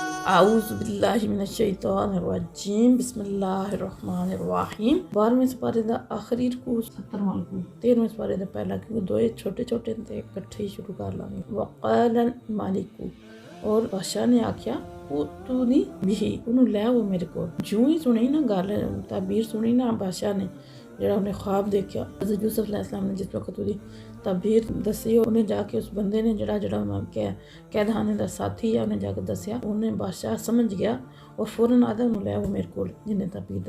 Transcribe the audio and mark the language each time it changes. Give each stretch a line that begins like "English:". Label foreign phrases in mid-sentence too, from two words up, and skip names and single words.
Arabic: أعوذ بالله من الشيطان الرجيم بسم الله الرحمن الرحيم.
Punjabi: 12ویں سپارے دا آخری رکوع 70واں رکوع 13ویں سپارے دا پہلا کیونکہ دوئے چھوٹے چھوٹے تے اکٹھے ہی شروع کر لاں گے.
Arabic: وقال الملك
Punjabi: اور بادشاہ نے آکھیا
Arabic: ائتوني به
Punjabi: اونہوں لے وو میرے کو. جوں ہی سنی نا گل تعبیر سنی نا بادشاہ نے جیہڑا اوہنے خواب دیکھا حضرت یوسف علیہ السلام نے جس ویلے اوہدی تعبیر دسی اونہیں جاکے اس بندے نے جیہڑا قیدخانے دا ساتھی ہے اونہیں جاکے دسیا اونہیں بادشاہ سمجھ گیا اور فوراً آدا اونہیں لے وو میرے کو جنہیں تعبیر